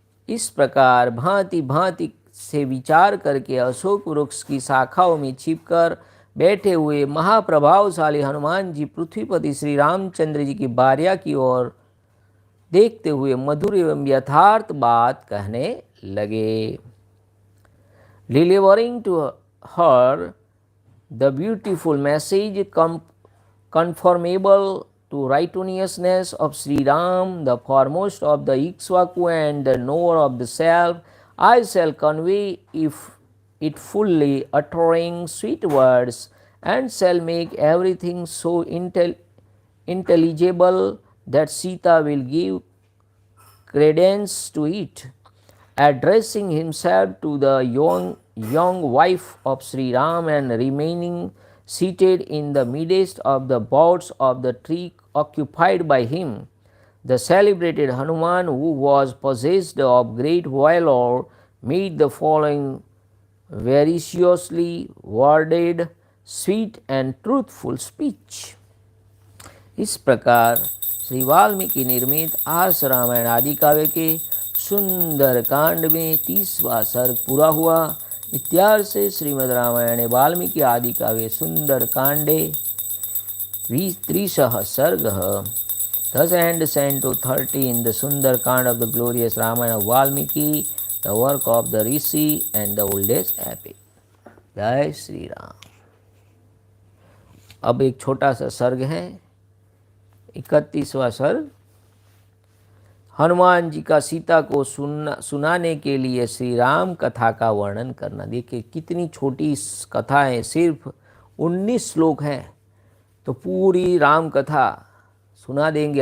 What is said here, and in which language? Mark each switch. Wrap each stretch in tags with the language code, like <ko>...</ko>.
<hi>इस प्रकार भांति भांति से विचार करके अशोक वृक्ष की शाखाओं में छिपकर बैठे हुए महाप्रभावशाली हनुमान जी पृथ्वीपति श्री रामचंद्र जी की भार्या की ओर देखते हुए मधुर एवं यथार्थ बात कहने लगे।</hi> <en>Delivering to her the beautiful message conformable to righteousness of Sri Ram, the foremost of the Ikshvaku and the knower of the self, I shall convey it fully, uttering sweet words, and shall make everything so intelligible that Sita will give credence to it. Addressing himself to the young wife of Sri Ram and remaining seated in the midst of the boughs of the tree occupied by him, the celebrated Hanuman, who was possessed of great valor, made the following variously worded, sweet and truthful speech.</en> <hi>इस प्रकार श्री वाल्मीकि निर्मित आस रामायण आदि काव्य के सुंदर कांड में 30वां सर्ग पूरा हुआ।</hi> <sa>इत्यार्थ से श्रीमद् रामायणे वाल्मीकि आदि काव्ये सुंदर कांडे 30 सर्गः।</sa> <en>Thus ends Canto 30 in the Sundar Kand of the glorious Ramayana of Valmiki, the work of the Rishi and the oldest epic.</en> <hi>जय श्री राम। अब एक छोटा सा सर्ग है, 31वां सर्ग। हनुमान जी का सीता को सुनाने के लिए श्री राम कथा का वर्णन करना। देखिए कितनी छोटी कथा है, सिर्फ 19 श्लोक हैं, तो पूरी राम कथा सुना देंगे।</hi>